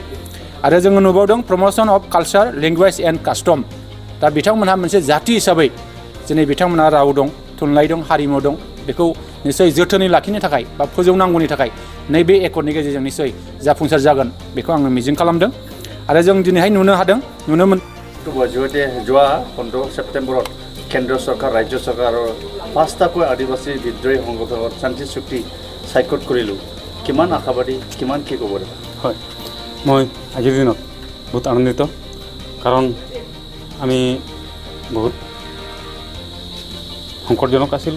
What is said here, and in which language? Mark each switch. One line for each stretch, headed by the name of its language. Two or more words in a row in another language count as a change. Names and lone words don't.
Bodo: आरो जोङो नुबावदों
English: promotion of culture, language and custom.
Bodo: दा बिथांमोनहा मोनसे जाथि हिसाबै दिनै बिथांमोनहा राव दं, थुनलाइ दं, हारिमु दं, बेखौ निश्चय जोथोनै लाखिनो थाखाय बा फोजौनांगौनि थाखाय नैबे एकर्डनि गेजेरजों निश्चय जाफुंसार जागोन, बेखौ आङो मिजिं खालामदों। आरो जों दिनैहाय नुनो मोन
Assamese: যোৱা 15 ছেপ্টেম্বৰত কেন্দ্ৰ চৰকাৰ, ৰাজ্য চৰকাৰ আৰু 5টাকৈ আদিবাসী বিদ্ৰোহী সংগঠনত শান্তি চুক্তি স্বাক্ষৰ কৰিলোঁ। কিমান আশাবাদী, কিমান কি ক'ব? হয়, মই আজিৰ দিনত বহুত আনন্দিত, কাৰণ আমি বহুত সংকটজনক আছিলোঁ।